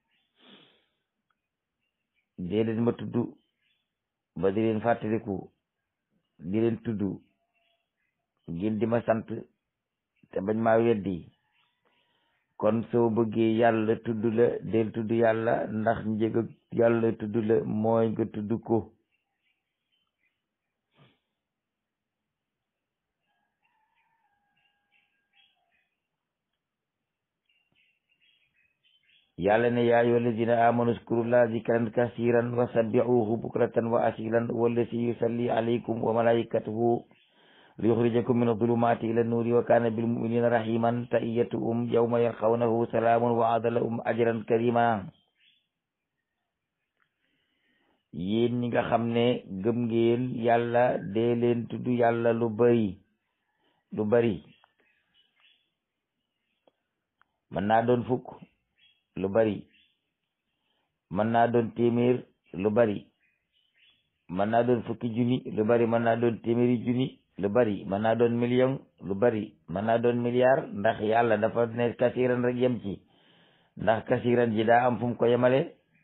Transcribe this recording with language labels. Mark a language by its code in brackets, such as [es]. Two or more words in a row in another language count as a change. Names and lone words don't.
[wo] dee leen ma tudd ba di leen fàttaliku di leen tudd ngeen di ma sant te bañ maa weddi kon soo bëggee yàlla tudd la del tudd yàlla ndax njëg yàlla tudd la mooy nga tudd ko yàlla ne [ar] يا أيها الذين آمنوا اذكروا الله ذكرا كثيرا وسبحوه بكرة وأصيلا والذي يصلي عليكم وملائكته ليخرجكم من الظلمات إلى النور وكان بالمؤمنين رحيما تحيتهم يوم يلقونه سلام وأعد لهم أجرا كريما [wo] yéen ñi nga xam ne gëm ngeen yàlla dee leen tudd yàlla lu bari mën naa doon fukk lu bari mën naa doon téeméer lu bari mën naa doon fukki junni lu bari mën naa doon téeméeri junni lu bari mën naa doon million lu bari mën naa doon milliard ndax yàlla dafa ne kasiran rek yem ci ndax kasiran ji daa am fu mu ko yemale